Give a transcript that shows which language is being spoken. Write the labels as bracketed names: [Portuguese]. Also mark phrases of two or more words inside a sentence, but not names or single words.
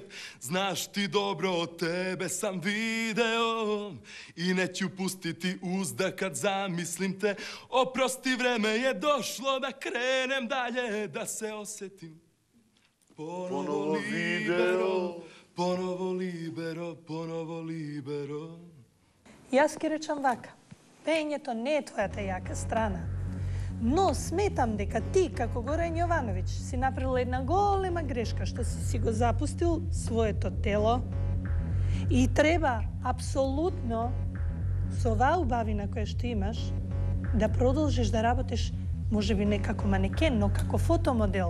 [Serbian] Znaš ti dobro, od tebe sam video i neću pustiti uzda kad zamislim te. Oprosti, vreme je došlo da krenem dalje, da se osetim. Ponovo libero, ponovo libero, ponovo libero. [Macedonian] Јас ќе речам вака. Пењето не е твојата јака страна. Но сметам дека ти, како Горан Јовановиќ, си направил една голема грешка што си го запустил своето тело и треба апсолутно со оваа убавина која што имаш да продолжиш да работиш, можеби не како манекен, но како фотомодел.